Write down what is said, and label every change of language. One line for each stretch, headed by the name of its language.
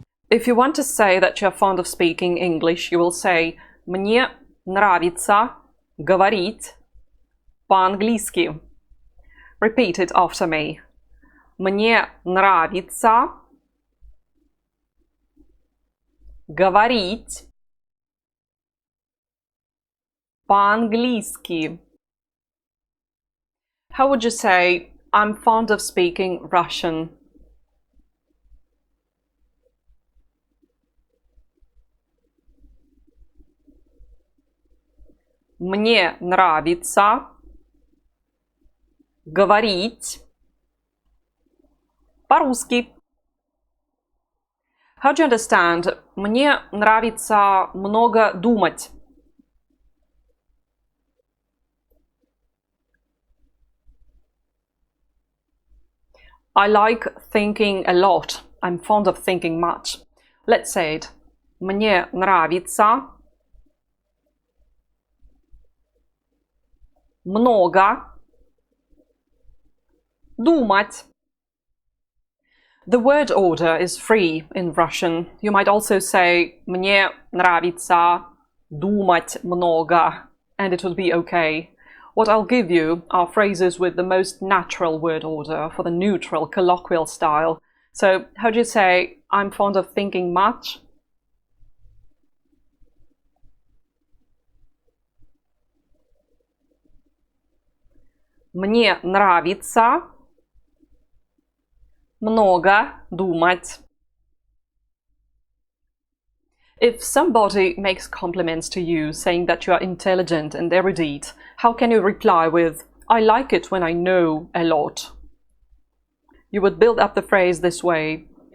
English: If you want to say that you're fond of speaking English, you will say
Russian: «Мне нравится говорить по-английски».
English: Repeat it after me.
Russian: Мне нравится говорить по-английски.
English: How would you say I'm fond of speaking Russian?
Russian: Мне нравится говорить по-русски.
English: How do you understand?
Russian: Мне нравится много думать.
English: I like thinking a lot. I'm fond of thinking much. Let's say it.
Russian: Мне нравится много думать.
English: The word order is free in Russian. You might also say
Russian: «Мне нравится думать много»,
English: and it would be okay. What I'll give you are phrases with the most natural word order for the neutral colloquial style. So, how do you say I'm fond of thinking much?
Russian: Мне нравится много думать.
English: If somebody makes compliments to you, saying that you are intelligent and erudite, how can you reply with, I like it when I know a lot? You would build up the phrase this way.